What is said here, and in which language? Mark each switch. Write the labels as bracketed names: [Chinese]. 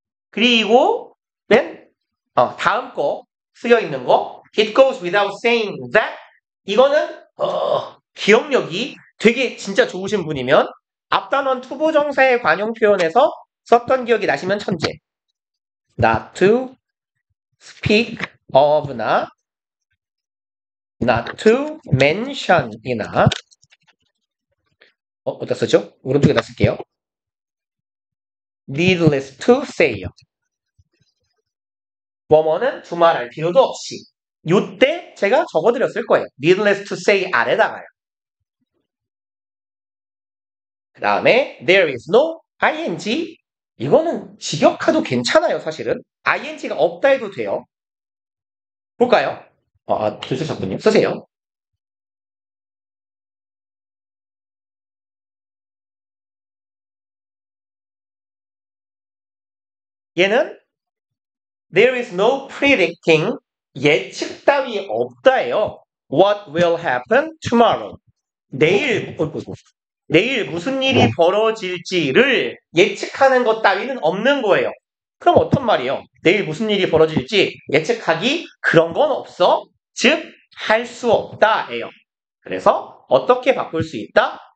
[Korean] 그리고 맨 다음 거 쓰여 있는 거 [English] It goes without saying that [Korean] 이거는 기억력이 되게 진짜 좋으신 분이면 앞단원 투부정사의 관용 표현에서 썼던 기억이 나시면 천재. [English] Not to speak of [Korean] 나 [English] not to mention [Korean] 이나 어디다 쓰죠? 오른쪽에다 쓸게요. [English] needless to say [Korean] 요. 뭐뭐는 두말할 필요도 없이. 요때 제가 적어드렸을 거예요. [English] needless to say [Korean] 아래다가요. 그 다음에 [English] there is no ing. [Korean] 이거는 직역하도 괜찮아요, 사실은. ing가 없다 해도 돼요. 볼까요? 들으셨군요. 쓰세요. 얘는 [English] there is no predicting [Korean] 예측 따위 없다예요. [English] What will happen tomorrow? [Korean] 내일 무슨 일이 벌어질지를 예측하는 것 따위는 없는 거예요. 그럼 어떤 말이에요? 내일 무슨 일이 벌어질지 예측하기 그런 건 없어. 즉, 할 수 없다예요. 그래서 어떻게 바꿀 수 있다?